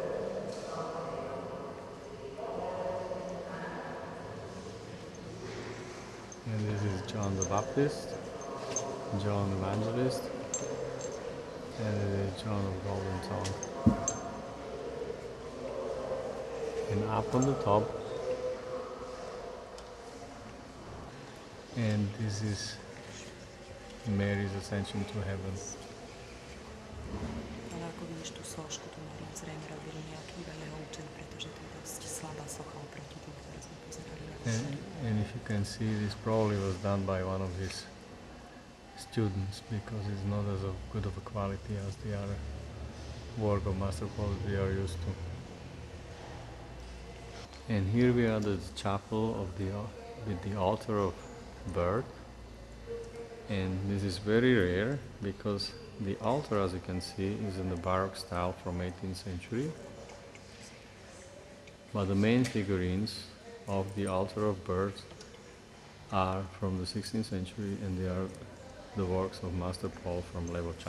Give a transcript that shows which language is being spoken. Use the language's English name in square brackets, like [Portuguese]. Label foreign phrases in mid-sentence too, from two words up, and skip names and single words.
[English] And this is John the Baptist, John the Evangelist, and it is John of Golden Tongue. And up on the top, and this is Mary's ascension to heaven. [Slovak] Ale ako vidíš tú sošku, tu Máriu zrejme robil nejaký iba jeho učen, pretože to je dosť slabá socha oproti tým, ktoré sme pozerali na [English] And if you can see, this probably was done by one of his students, because it's not as good of a quality as the other work of Master Paul we are used to. And here we are at the chapel of with the altar of birth, and this is very rare because the altar, as you can see, is in the Baroque style from 18th century, but the main figurines of the altar of birth are from the 16th century, and they are the works of Master Paul from Lavocha.